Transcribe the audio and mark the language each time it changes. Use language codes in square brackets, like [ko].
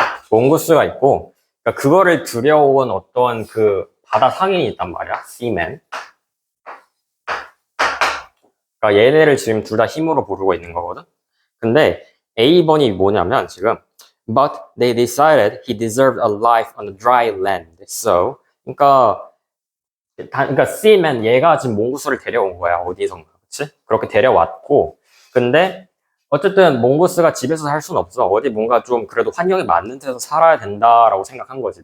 [ko] 몽고스가 있고, 그러니까 그거를 들여온 어떤 그 바다 상인이 있단 말이야. [en] seaman. [ko] 그러니까 얘네를 지금 둘 다 힘으로 부르고 있는 거거든. 근데 A번이 뭐냐면 지금 [en] But they decided he deserved a life on the dry land. [ko] So, 그러니까 seaman 얘가 지금 몽고스를 데려온 거야. 어디선가, 그렇지? 그렇게 데려왔고, 근데 어쨌든 몽고스가 집에서 살 수는 없어. 어디 뭔가 좀 그래도 환경에 맞는 데서 살아야 된다라고 생각한 거지.